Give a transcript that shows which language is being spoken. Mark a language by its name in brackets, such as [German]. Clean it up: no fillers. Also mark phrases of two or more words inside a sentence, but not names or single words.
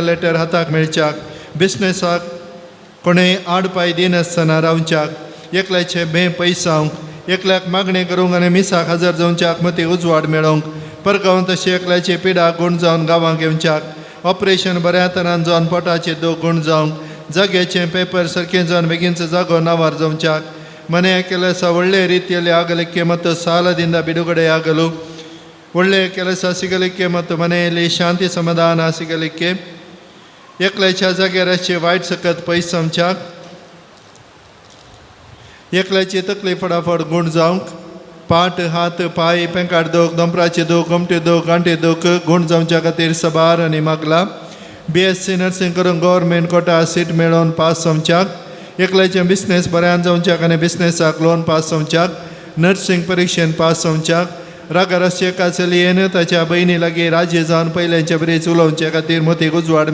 [Konkani] लेटर हाताक मेळच्याक, बिझनेसाक कोणेंय आडपाय दिनासतना रावच्याक, एकल्याचे बे पयसावंक, एकल्याक मागणी करूंक आनी मिसाक हजर जावच्याक मती उजवाड मेळोवंक, परगांव तशें एकल्याची पिडा गूण जावन गांवांक येवच्याक, ऑपरेशन बऱ्या तरान जावन पोटाचे दूख गूण जावंक, जाग्याचें पेपर सारकें जावन बेगीनचो जागो नावार जावच्याक, [Kannada] ಮನೆಯ ಕೆಲಸ ಒಳ್ಳೆಯ ರೀತಿಯಲ್ಲಿ ಆಗಲಿಕ್ಕೆ ಮತ್ತು ಸಾಲದಿಂದ ಬಿಡುಗಡೆಯಾಗಲು, ಒಳ್ಳೆಯ ಕೆಲಸ ಸಿಗಲಿಕ್ಕೆ ಮತ್ತು ಮನೆಯಲ್ಲಿ ಶಾಂತಿ ಸಮಾಧಾನ ಸಿಗಲಿಕ್ಕೆ, [Konkani] एकल्याच्या जाग्यार अशी वायट सकत पयस आमच्याक, एकल्याची तकली फटाफट गूण जावंक, पाट हात पाय पेंकाट दोख दोंपराचे दोख घुमटे दोख गांठे दोख गूण जावच्या खातीर सबार आनी मागला. BSc नर्सिंग करून [English] government quota seat [Konkani] मेळोवन पास जावच्याक, एकल्याचें बिझनेस बऱ्यान जावच्याक आनी बिझनेसाक लोन पास जावच्याक, नर्सिंग परीक्षेन पास जावच्याक, रागारस्येका चलयेन ताच्या बहिणी लागीं राजी जावन पयलेंचे बरीच उलोवचे खातीर मतीक उजवाड